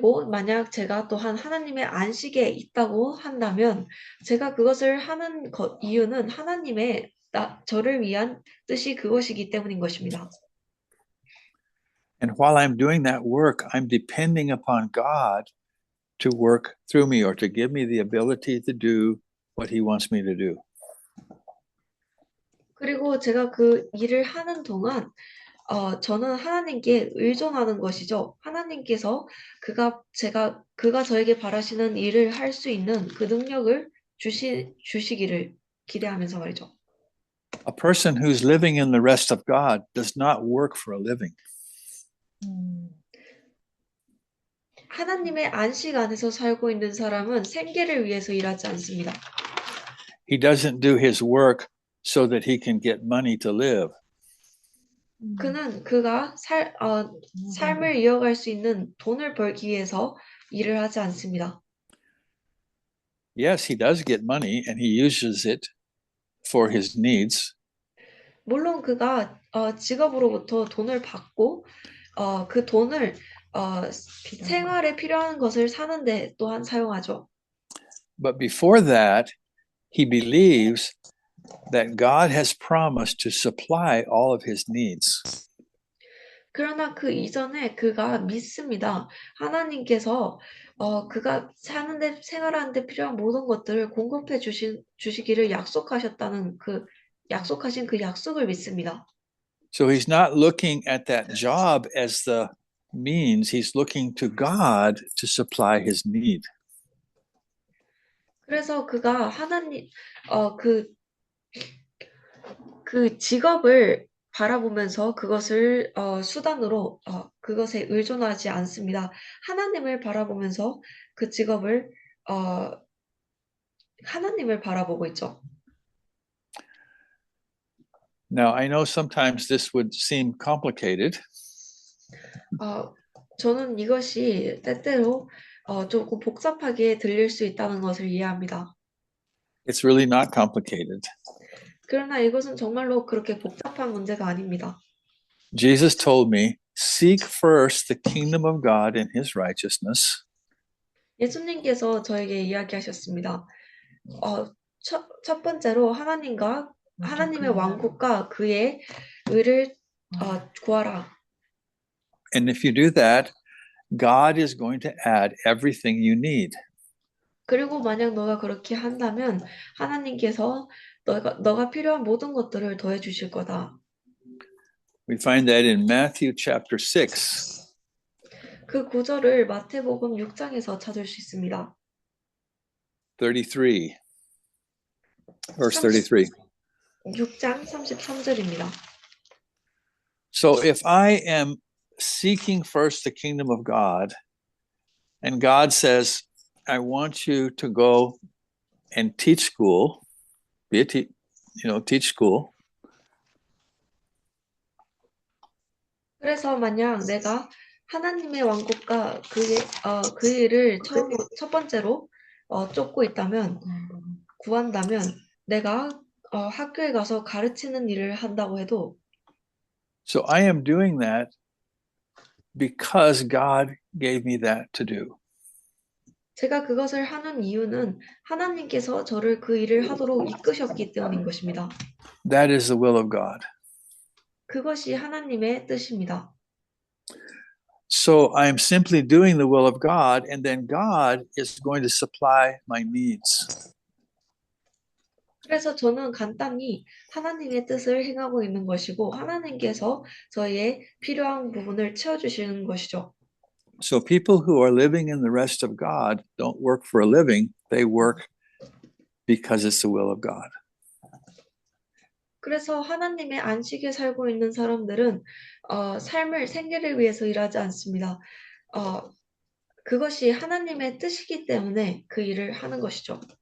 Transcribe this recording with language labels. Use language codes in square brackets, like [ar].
[ko] 만약 제가 또한 하나님의 안식에 있다고 한다면, 제가 그것을 하는 이유는 하나님의 저를 위한 뜻이 그것이기 때문인 것입니다. [en] And while I'm doing that work, I'm depending upon God to work through me or to give me the ability to do what He wants me to do. [ko] 그리고 제가 그 일을 하는 동안 저는 하나님께 의존하는 것이죠. 하나님께서 그가 저에게 바라시는 일을 할 수 있는 그 능력을 주시기를 기대하면서 말이죠. [en] A person who's living in the rest of God does not work for a living. [ko] 하나님의 안식 안에서 살고 있는 사람은 생계를 위해서 일하지 않습니다. [en] He doesn't do his work so that he can get money to live. [ko] 그는 그가 삶을 이어갈 수 있는 돈을 벌기 위해서 일을 하지 않습니다. [en] Yes, he does get money and he uses it for his needs. [ko] 물론 그가 직업으로부터 돈을 받고 그 돈을 생활에 필요한 것을 사는데 또한 사용하죠. [en] But before that, he believes that God has promised to supply all of his needs. [ko] 그러나 그 이전에 그가 믿습니다. 하나님께서 그가 생활하는데 필요한 모든 것들을 공급해 주시기를 약속하신 그 약속을 믿습니다. [en] So he's not looking at that job as the means, he's looking to God to supply his need. [ko] 그래서 그가 하나님 그 직업을 바라보면서 그것을 수단으로 그것에 의존하지 않습니다. 하나님을 바라보면서 그 직업을 하나님을 바라보고 있죠. [en] Now, I know sometimes this would seem complicated, [ko] 저는 이것이 때때로 조금 복잡하게 들릴 수 있다는 것을 이해합니다. [en] it's really not complicated. [ko] 그러나 이것은 정말로 그렇게 복잡한 문제가 아닙니다. [en] Jesus told me, seek first the kingdom of God and his righteousness, [ko] 예수님께서 저에게 이야기하셨습니다. 첫 번째로 하나님의 왕국과 그의 의를 구하라. [en] and if you do that, God is going to add everything you need. [ko] 그리고 만약 너가 그렇게 한다면 하나님께서 너가 필요한 모든 것들을 더해 주실 거다. [en] We find that in Matthew chapter 6. [ko] 그 구절을 마태복음 6장에서 찾을 수 있습니다. [en] 33, verse 33. [ko] 6장 33절입니다. [en] So if I am seeking first the kingdom of God, and God says, I want you to go and teach school, teach school. [ko] 그래서 만약 내가 하나님의 왕국과 그 일을 첫 번째로 쫓고 있다면, 구한다면, 내가 학교에 가서 가르치는 일을 한다고 해도, [en] So I am doing that because God gave me that to do. [ko] 제가 그것을 하는 이유는 하나님께서 저를 그 일을 하도록 이끄셨기 때문인 것입니다. [en] That is the will of God. [ko] 그것이 하나님의 뜻입니다. [en] So I am simply doing the will of God, and then God is going to supply my needs. [ko] 그래서 저는 간단히 하나님의 뜻을 행하고 있는 것이고 하나님께서 저희의 필요한 부분을 채워주시는 것이죠. [en] So people who are living in the rest of God don't work for a living, they work because it's the will of God. [ko] 그래서 하나님의 안식에 살고 있는 사람들은 생계를 위해서 일하지 않습니다. 그것이 하나님의 뜻이기 때문에 그 일을 하는 것이죠.